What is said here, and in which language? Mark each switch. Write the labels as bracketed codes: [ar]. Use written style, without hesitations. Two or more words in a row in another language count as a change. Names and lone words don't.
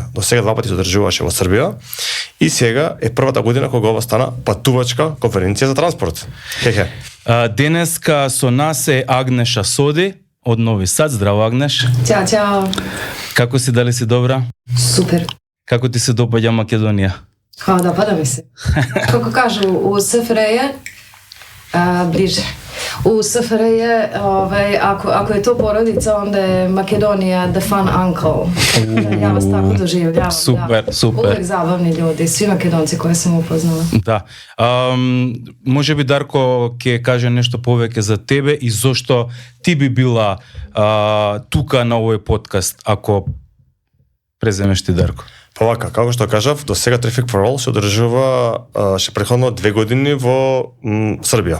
[mk] До сега два пати се одржуваше во Србија и сега е првата година кога ова стана патувачка конференција за транспорт. Хе-хе. Денеска со нас е Агнеша Соди од Нови Сад. Здраво, Агнеш. [sr] Ćao, ćao. [mk] Како си, дали си добра? [sr] Super. [mk] Како ти се допаѓа Македонија? [sr] Dopada mi se. Kako kažu, u SFRJ bliže. U SFRJ, ako je to porodica, onda je Makedonija [en] the fun uncle. [sr] Ja vas tako doživljavam. Super, da. super. Uvek zabavni ljudi, svi Makedonci koje sam upoznala. [mk] Да. Може би Дарко ќе каже нешто повеќе за тебе и зошто ти би била тука на овој подкаст, ако преземеш ти, Дарко. Па вака, како што кажав, до сега Traffic for All се одржува ше претходно 2 години во Србија.